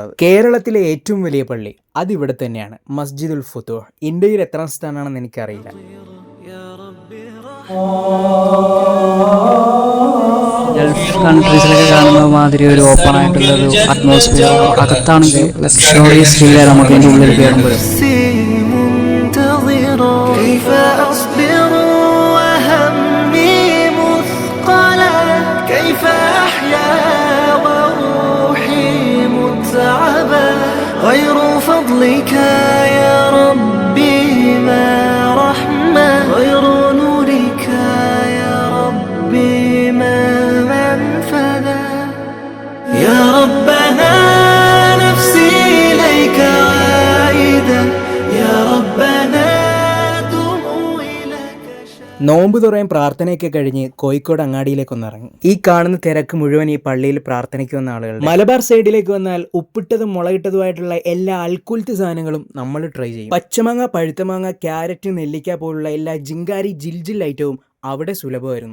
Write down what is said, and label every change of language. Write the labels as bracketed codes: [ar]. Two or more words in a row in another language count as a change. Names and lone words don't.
[ml] കേരളത്തിലെ ഏറ്റവും വലിയ പള്ളി അതിവിടെ തന്നെയാണ്, മസ്ജിദുൽ ഫുതൂഹ്. ഇന്ത്യയിൽ എത്രാം സ്ഥാനമാണെന്ന് എനിക്കറിയില്ല. ഗൾഫ് കൺട്രീസിലൊക്കെ കാണുന്ന മാതിരി ഒരു ഓപ്പൺ ആയിട്ടുള്ള ഒരു അറ്റ്മോസ്ഫിയർ, അകത്താണെങ്കിൽ [en] luxurious feel [ml] നമുക്ക് ഇതിൻ്റെ ഉള്ളിൽ കയറുമ്പോൾ. [ar] غير فضلك يا ربي ما رحمة غير نورك يا ربي ما منفذة يا ربنا نفسي إليك عائدة يا ربنا [ml] നോമ്പ് തുറയും പ്രാർത്ഥനയൊക്കെ കഴിഞ്ഞ് കോഴിക്കോട് അങ്ങാടിയിലേക്കൊന്ന് ഇറങ്ങി. ഈ കാണുന്ന തിരക്ക് മുഴുവൻ ഈ പള്ളിയിൽ പ്രാർത്ഥനയ്ക്ക് വന്ന ആളുകൾ. മലബാർ സൈഡിലേക്ക് വന്നാൽ ഉപ്പിട്ടതും മുളകിട്ടതുമായിട്ടുള്ള എല്ലാ അൽക്കുലത്ത് സാധനങ്ങളും നമ്മൾ ട്രൈ ചെയ്യും. പച്ചമാങ്ങ, പഴുത്തമാങ്ങ, ക്യാരറ്റ്, നെല്ലിക്ക പോലുള്ള എല്ലാ ജിങ്കാരി ജിൽജിൽ ഐറ്റവും അവിടെ സുലഭമായിരുന്നു.